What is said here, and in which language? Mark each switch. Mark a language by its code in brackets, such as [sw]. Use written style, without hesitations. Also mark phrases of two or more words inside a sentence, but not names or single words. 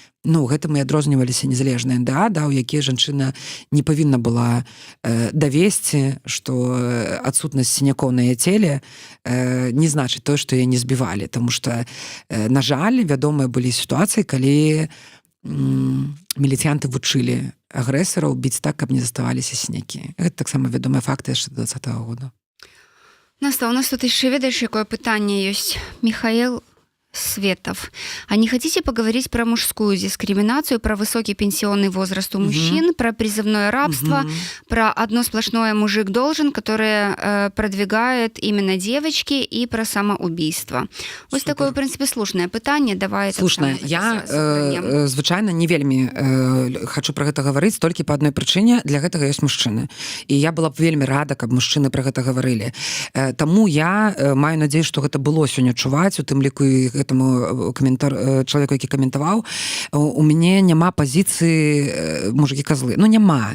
[be] Ну, гэтым і адрозніваліся незалежныя НДА, да, у якія жанчына не павінна была давесці, што адсутнасць сінякоў на яе целе не значыць тое, што яе не збівалі, таму што, на жаль, вядомыя былі сітуацыі, калі міліцыянты вучылі агрэсараў біць так, каб не заставаліся сінякі. Гэта таксама вядомыя факты яшчэ 2020 года. Наста, у нас тут яшчэ, ведаеш, якое пытанне ёсць. [ru] Михаил Светов. А не хотите поговорить про мужскую дискриминацию, про высокий пенсионный возраст у мужчин, про призывное рабство, про одно сплошное мужик должен, которое продвигает именно девочки, и про самоубийство? Вот такое, в принципе, [be] слушное пытанне. Давай слушное. Я, звычайна, не вельмі хочу про гэта гаварыць толькі [ru] по одной [be] прычыне. Для гэтага ёсць мужчыны. І я была б вельмі рада, каб мужчыны про гэта гаварылі. Таму я маю надзею, што гэта было сёння чуваць, у тым ліку і гэтаму чалавеку, які каментаваў, у мяне няма пазіцыі мужыкі-казлы. Ну, няма.